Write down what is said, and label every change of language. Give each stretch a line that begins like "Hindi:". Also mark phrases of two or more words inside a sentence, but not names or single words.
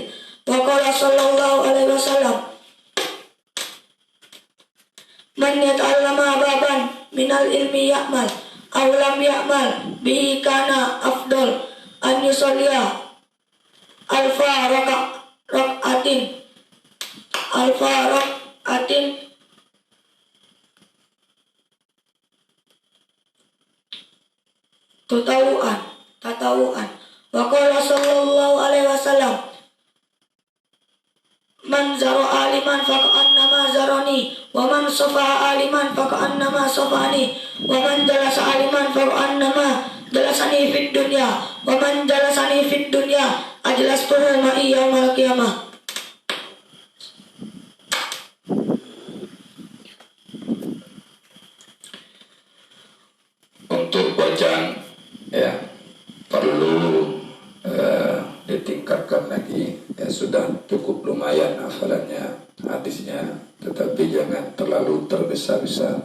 Arabic: وقال صلى الله عليه وسلم من يتعلم بابا من العلم يعمل أو لم يعمل به كان أفضل أن يصلي ألف ركعة تطوعا. وقال صلى الله عليه وسلم من زار عالما فكأنما زارني ومن صافح عالما فكأنما صافحني ومن جالس عالما فكأنما جالسني في الدنيا ومن جالسني في الدنيا أجلسته معي يوم القيامة.
Indonesian: Untuk bacaan ya perlu ditingkatkan lagi ya. Sudah cukup lumayan hafalannya hadisnya, tetapi jangan terlalu tergesa-gesa.